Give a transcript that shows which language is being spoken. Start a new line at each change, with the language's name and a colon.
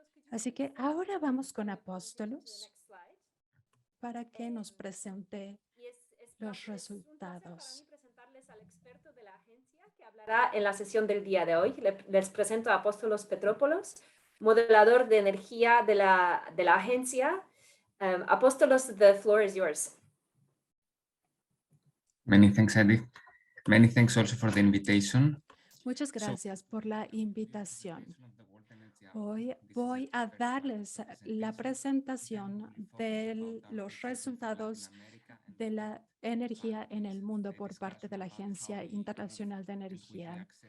Spanish: Así que ahora vamos con Apóstolos para que nos presente los resultados. Presentarles al experto de la agencia que hablará en la sesión del día de hoy. Les presento a Apóstolos Petropoulos, modelador de energía de la agencia.
English: Apóstolos, the floor is yours. Many thanks, Eddie. Many thanks also for the invitation.
Spanish: Muchas gracias por la invitación. Hoy voy a darles la presentación de los resultados de la energía en el mundo por parte de la Agencia Internacional de Energía.